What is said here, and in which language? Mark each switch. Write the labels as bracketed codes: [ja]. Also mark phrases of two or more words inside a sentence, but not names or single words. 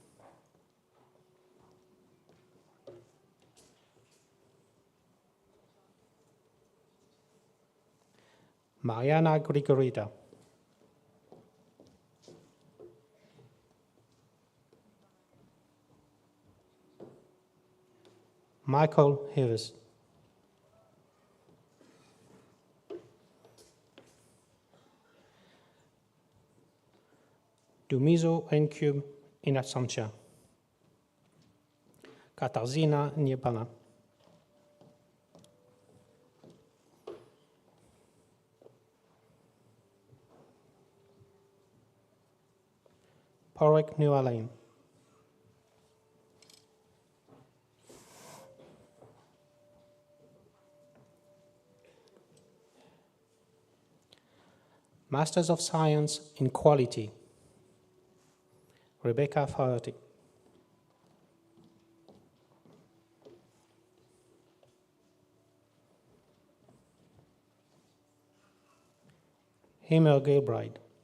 [en] Mariana Grigorita. Michael Harris. Dumizo Encube [la] in absentia. [en] Katarzyna Niebana. Porek Nualain. Masters of Science in Quality. Rebecca Faherty. Himer Gilbride.